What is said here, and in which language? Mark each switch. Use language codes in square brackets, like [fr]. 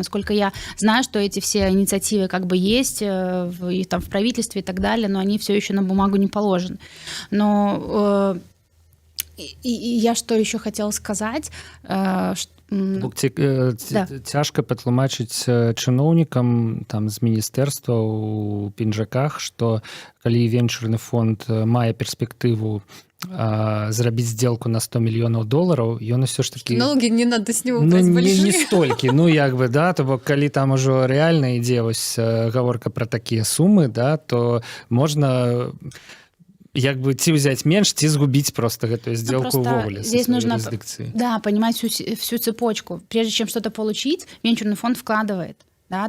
[ru] Насколько я знаю, что эти все инициативы как бы есть и там в правительстве и так далее, но они все еще на бумагу не положены. Но и я что еще хотела сказать, [be] Цяжка патлумачыць чыноўнікам там з міністэрства ў пінжаках, што калі венчурны фонд мае перспектыву зрабіць сделку на $100 мільёнаў, ён усё ж таки... [ru] Налоги не надо с него брать большие. [be] Не столькі, як бы, да, то бок калі там ужо рэальна ідзе вось гаворка пра такія сумы, да, то можна... як бы ці [ru] взять меньше, ці сгубить просто эту сделку увогуле. Здесь нужно понимать всю цепочку. Прежде чем что-то получить, венчурный фонд вкладывает. Да?